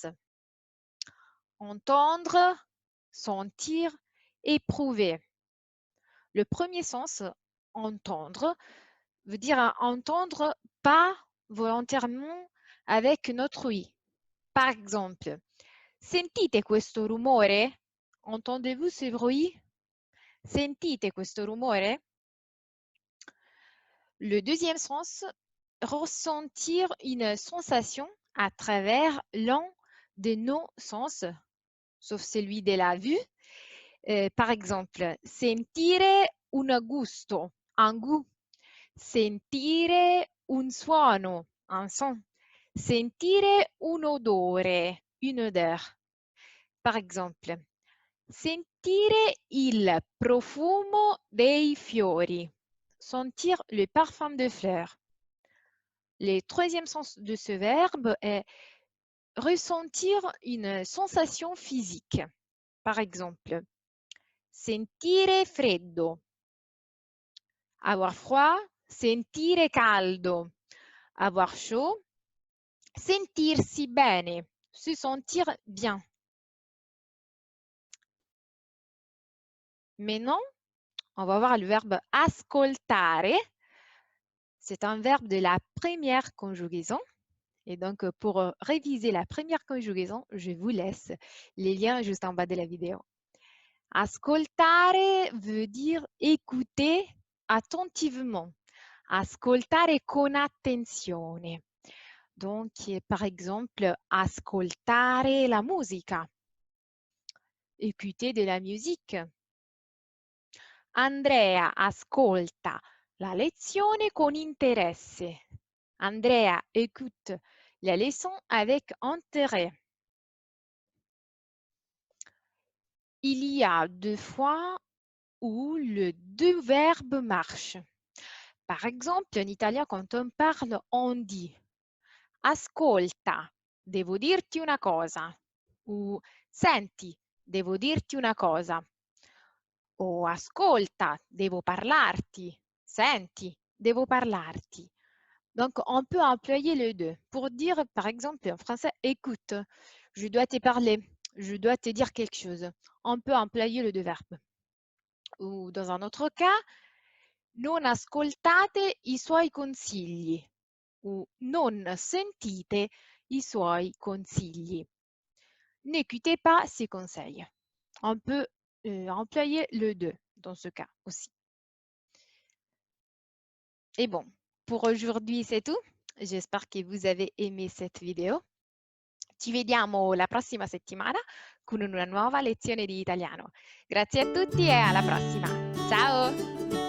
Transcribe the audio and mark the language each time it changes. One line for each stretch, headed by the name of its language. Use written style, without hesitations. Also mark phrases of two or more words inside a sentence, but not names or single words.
French: Entendre, sentir, éprouver. Le premier sens, entendre, veut dire entendre pas volontairement avec notre ouïe. Par exemple,
Italian: sentite questo rumore?
French: Entendez-vous ce bruit?
Italian: Sentite questo rumore?
French: Le deuxième sens, ressentir une sensation à travers l'un de nos sens, sauf celui de la vue. Par exemple,
Italian: sentire un gusto,
French: un goût.
Italian: Sentire un suono,
French: un son.
Italian: Sentire un odore,
French: une odeur. Par exemple,
Italian: sentire il profumo dei fiori.
French: Sentir le parfum de fleurs. Le troisième sens de ce verbe est ressentir une sensation physique. Par exemple,
Italian: sentire freddo,
French: avoir froid,
Italian: sentire caldo,
French: avoir chaud,
Italian: sentirsi bene,
French: se sentir bien. Maintenant, on va voir le verbe ascoltare. C'est un verbe de la première conjugaison. Et donc, pour réviser la première conjugaison, je vous laisse les liens juste en bas de la vidéo. Ascoltare veut dire écouter attentivement.
Italian: Ascoltare con attenzione.
French: Donc, par exemple,
Italian: ascoltare la musica.
French: Écouter de la musique.
Italian: Andrea ascolta la lezione con interesse.
French: Andrea écoute la leçon avec intérêt. Il y a deux fois où le deux verbes marchent. Par exemple, en italien, quand on parle, on dit
Italian: ascolta, devo dirti una cosa. Ou senti, devo dirti una cosa. O ascolta, devo parlarti. Senti, devo parlarti.
French: Donc, on peut employer les deux pour dire, par exemple, en français, écoute, je dois te parler, je dois te dire quelque chose. On peut employer les deux verbes. Ou dans un autre cas,
Italian: non ascoltate i suoi consigli. Ou non sentite i suoi consigli.
French: N'écoutez pas ses conseils. On peut employer le deux dans ce cas aussi. Et bon, pour aujourd'hui, c'est tout. J'espère que vous avez aimé cette vidéo.
Italian: Ci vediamo la prossima settimana con una nuova lezione di italiano. Grazie a tutti e alla prossima. Ciao!